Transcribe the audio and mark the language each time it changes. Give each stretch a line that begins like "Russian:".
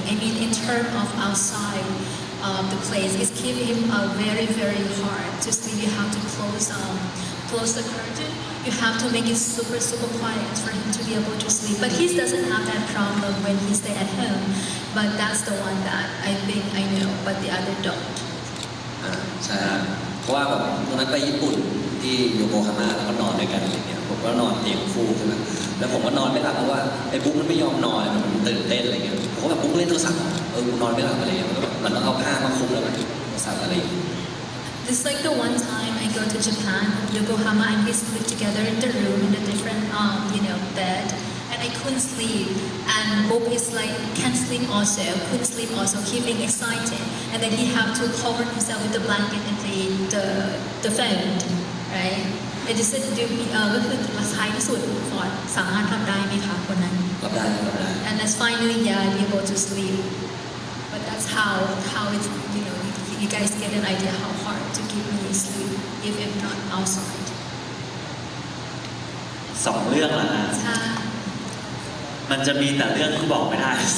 English: I mean, in terms of outside the place, it's giving him very, very hard to sleep. You have to close the curtain. You have to make it super, super quiet for him to be able to sleep. But he doesn't have that problem when he stay at home. But that's the one that I think I know, but the other don't.
Thai: ใช่เพราะว่าแบบตอนนั้นไปญี่ปุ่นที่โยโกฮาม่าแล้วก็นอนด้วยกันอะไรเงี้ยผมก็นอนเตียงคู่ใช่ไหมแล้วผมก็นอนไม่หลับเพราะว่าไอ้บุ๊กมันไม่ยอมนอนมันตื่นเต้นอะไรเงี้ยผมก็แบบบุ๊กเล่นโทรศัพท์กูนอนไม่หลับอะไรเงี้ยมันก็แบบมันต้องเอาผ้ามาคลุมแล้วมันโทรศัพท์อะไรอย่างเงี้ย
English: It's like the one time I go to Japan, Yokohama, and we sleep together in the room in a different, bed, and I couldn't sleep. And Bob is like, can't sleep also, couldn't sleep also, keeping excited. And then he have to cover himself with the blanket and play the phone, right? I just said,
Thai: ก็คือท้ายที่สุดฟอร์ดสามารถทำได้ไหมคะคนนั้น รับได้
English: And that's finally, able to sleep. But that's how it's, you guys get an idea how hard to keep me sleep if I'm not outside.
Thai: 2 เรื่องละฮะ ใช่ มันจะมีแต่เรื่องที่บอกไม่ได้